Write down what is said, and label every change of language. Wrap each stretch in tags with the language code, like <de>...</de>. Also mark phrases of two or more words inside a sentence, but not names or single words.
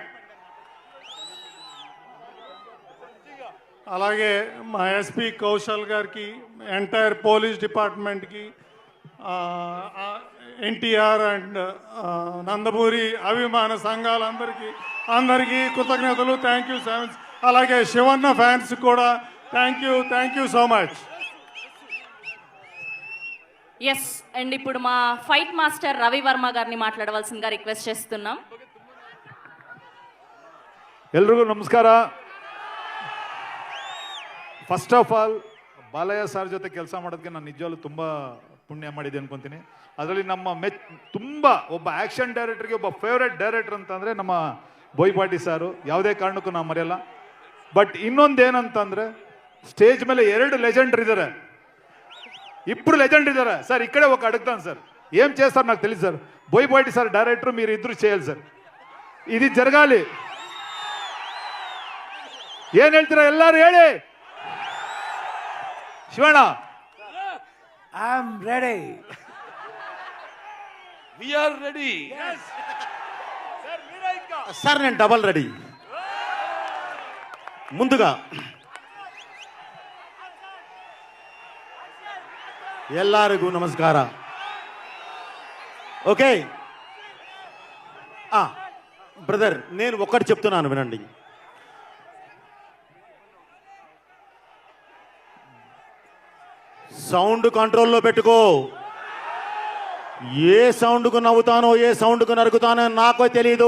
<te>అలాగే మా ఎస్పీ కౌశల్ గారికి,</te> <en>entire police department,</en> <te>ఎన్టీఆర్ అండ్ నందమూరి అభిమాన సంఘాలందరికీ కృతజ్ఞతలు.</te> <en>thank you so much.</en> <te>అలాగే శివన్న ఫ్యాన్స్ కూడా</te> <en>thank you so much. yes, and</en> <te>ఇప్పుడు మా</te> <en>fight master</en> <te>రవి వర్మ గారిని మాట్లాడవలసిందిగా రిక్వెస్ట్ చేస్తున్నాం.</te> <kn>ಎಲ್ರಿಗೂ ನಮಸ್ಕಾರ.</kn> <en>first of all</en> <kn>ಬಾಲಯ್ಯ ಸರ್ ಜೊತೆ ಕೆಲಸ ಮಾಡೋದಕ್ಕೆ ನಾನು ನಿಜವಾಗ್ಲೂ ತುಂಬ ಪುಣ್ಯ ಮಾಡಿದೆ ಅನ್ಕೊಂತೀನಿ. ಅದರಲ್ಲಿ ನಮ್ಮ ತುಂಬ ಒಬ್ಬ</kn> <en>action director</en> <kn>ಒಬ್ಬ</kn> <en>favourite director</en> <kn>ಅಂತಂದರೆ ನಮ್ಮ ಬೋಯ್ಪಾಟಿ ಸಾರು. ಯಾವುದೇ ಕಾರಣಕ್ಕೂ ನಾವು ಮರೆಯಲ್ಲ. ಬಟ್ ಇನ್ನೊಂದೇನಂತಂದರೆ, ಸ್ಟೇಜ್ ಮೇಲೆ 2 ಲೆಜೆಂಡರ್ ಇದ್ದಾರೆ, 2 ಲೆజెండ్ ఇದ್ದಾರೆ సార్.</kn> <te>ఇక్కడే ఒక అడుగుతాను సార్, ఏం చేస్తారు నాకు తెలియదు సార్. బోయపాటి సార్ డైరెక్టర్, మీరు ఇద్దరు చేయాలి సార్. ఇది జరగాలి. ఏం</te> <kn>ಹೇಳ್ತೀರಾ ಎಲ್ಲರೂ ಹೇಳಿ. ಶಿವಣ್ಣ,</kn> <en>I am ready. we are ready.</en> <te>సార్ నేను</te> <en>double ready.</en> <te>ముందుగా</te> <kn>ಎಲ್ಲರಿಗೂ ನಮಸ್ಕಾರ.</kn> <en>okay brother,</en> <te>నేను ఒక్కటి చెప్తున్నాను వినండి. సౌండ్ కంట్రోల్లో పెట్టుకో. ఏ సౌండ్కు నవ్వుతానో, ఏ సౌండ్కు నరుకుతానో నాకు తెలియదు.</te>